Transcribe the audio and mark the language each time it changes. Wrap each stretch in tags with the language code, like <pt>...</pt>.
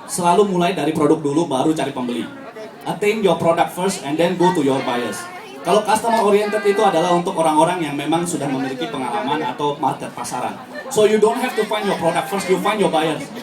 <id>Selalu mulai dari produk dulu, baru cari pembeli.</id> <en>Attain your product first and then go to your buyers.</en> <id>Kalau customer oriented itu adalah untuk orang-orang yang memang sudah memiliki pengalaman atau market pasaran.</id> <en>So you don't have to find your product first, you find your buyers.</en>